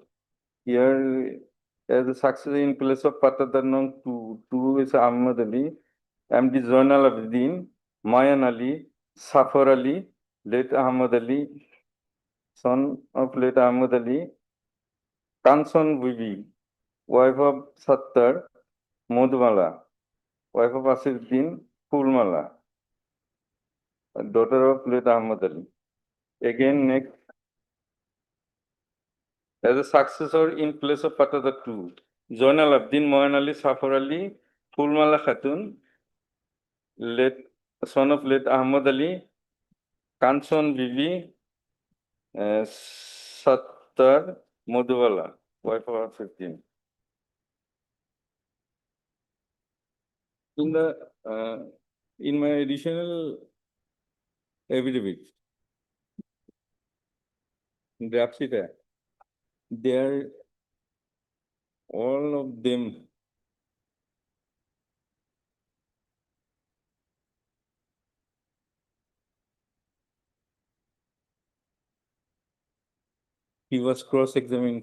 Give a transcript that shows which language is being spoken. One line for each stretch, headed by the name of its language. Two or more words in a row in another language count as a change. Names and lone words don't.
English: Here, as a successor in place of Patadar Nong 2 is Ahmad Ali, MD Zainal Abidin, Mayan Ali, Safar Ali, late Ahmad Ali, son of late Ahmad Ali, Kanson Bibi, wife of Sattar, Modhmala, wife of Asiruddin, Fulmala, daughter of late Ahmad Ali. Again, next, as a successor in place of Patadar 2, Zainal Abidin, Mayan Ali, Safar Ali, Fulmala Khatun, late son of late Ahmad Ali, Kanson Bibi, Sattar Modhwala, wife of 15. In my additional affidavit, draft sheet, there all of them he was cross-examined.